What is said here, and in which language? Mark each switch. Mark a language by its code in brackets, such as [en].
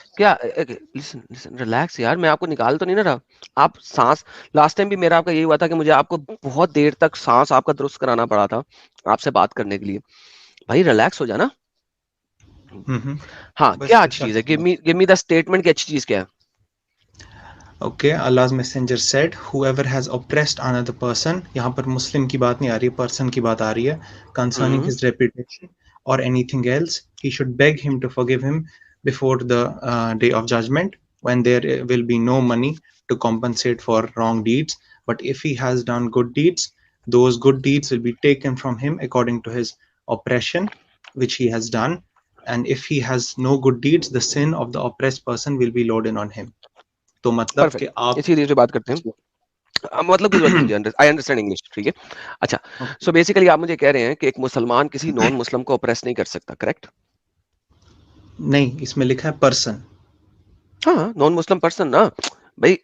[ur] کیا, [en] listen relax [ur] یار, میں آپ کو نکال تو نہیں نہ رہا. آپ سانس, لاسٹ ٹائم بھی میرا آپ کا یہی ہوا تھا کہ مجھے آپ کو بہت دیر تک سانس آپ کا درست کرانا پڑا تھا آپ سے بات کرنے کے لیے. بھائی ریلیکس ہو جانا. ہاں بس کیا اچھی چیز ہے, [en] give me the statement [ur] کی اچھی چیز کیا ہے. [en] Okay, Allah's messenger said, whoever has oppressed another person, [ur] یہاں پر مسلم کی بات نہیں آ رہی ہے, [en] Person کی بات آ رہی ہے, concerning his reputation or anything else, he should beg him to forgive him before the day of judgment, when there will be no money to compensate for wrong deeds. But if he has done good deeds, those good deeds will be taken from him according to his oppression which he has done. And if he has no good deeds, the sin of the oppressed person will be loaded on him. [ur] تو مطلب کہ آپ اسی چیز پہ بات کرتے ہیں, مطلب کی ضرورت نہیں مجھے, [en] I understand English, [ur] ٹھیک ہے. اچھا, سو بیسیکلی آپ مجھے کہہ رہے ہیں کہ ایک مسلمان کسی نان مسلم کو اپریس نہیں کر سکتا, کریکٹ؟ نہیں, اس میں لکھا ہے پرسن. ہاں نان مسلم پرسن نا بھائی.